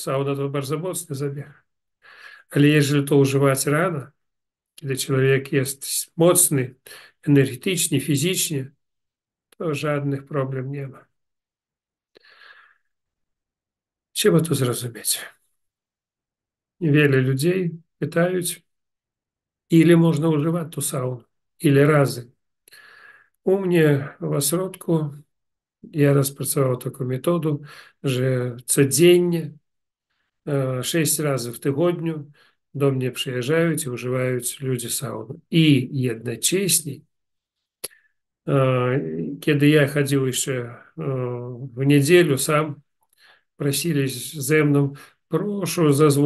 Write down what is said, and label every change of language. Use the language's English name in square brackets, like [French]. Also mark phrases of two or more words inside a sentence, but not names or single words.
[Polish] Sauna to bardzo mocny zabieg. Ale jeżeli to używać rano, kiedy człowiek jest mocny, energetyczny, fizycznie, to żadnych problem nie ma. Trzeba to zrozumieć. Wiele ludzi pytają, ile można używać tu sauny, ile razy. U mnie w ośrodku [Russian] я распрацовал такую методу, [Polish] że codziennie 6 razy w tygodniu do mnie przyjeżdżają i używają ludzie sauny. I jednocześnie, kiedy ja chodził jeszcze w niedzielę sam, prosili ze mną, proszę zezwolić.